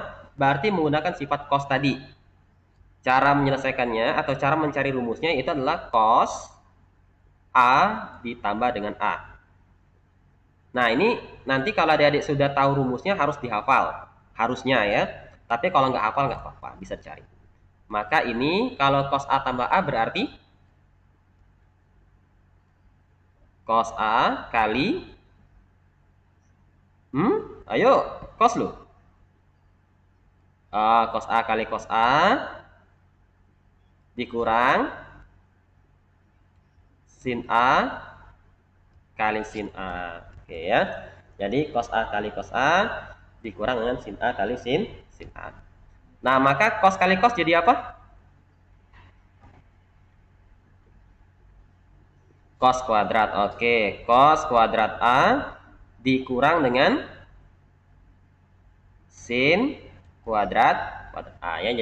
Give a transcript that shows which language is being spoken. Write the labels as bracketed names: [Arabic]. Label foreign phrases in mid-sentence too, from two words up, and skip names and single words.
[Indonesian] Berarti menggunakan sifat cos tadi. Cara menyelesaikannya atau cara mencari rumusnya itu adalah cos A ditambah dengan A. Nah, ini nanti kalau adik-adik sudah tahu rumusnya harus dihafal. Harusnya ya. Tapi kalau nggak hafal nggak apa-apa, bisa cari. Maka ini kalau cos A tambah A berarti cos A kali ayo cos lo. Cos A kali cos A dikurang sin A kali sin A. Oke ya. Jadi cos A kali cos A dikurang dengan sin A kali sin A. Nah, maka cos kali cos jadi apa? Cos kuadrat. Oke, cos kuadrat A dikurang dengan sin kuadrat A ya.